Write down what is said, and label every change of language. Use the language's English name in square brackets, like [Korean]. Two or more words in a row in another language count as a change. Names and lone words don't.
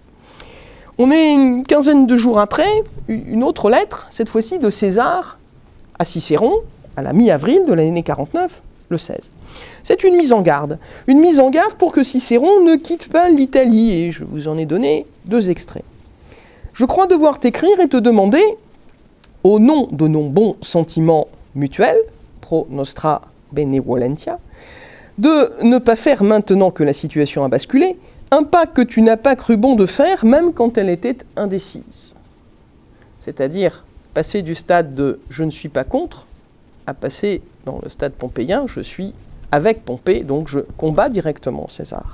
[French] On est une quinzaine de jours après, une autre lettre, cette fois-ci de César à Cicéron, à la mi-avril de l'année 49, le 16. C'est une mise en garde pour que Cicéron ne quitte pas l'Italie, et je vous en ai donné 2 extraits. Je crois devoir t'écrire et te demander, au nom de nos bons sentiments mutuels, [Latin] pro nostra benevolentia, [French] de ne pas faire maintenant que la situation a basculé, un pas que tu n'as pas cru bon de faire, même quand elle était indécise. C'est-à-dire passer du stade de « je ne suis pas contre » à passer dans le stade pompéien, je suis avec Pompée, donc je combats directement César.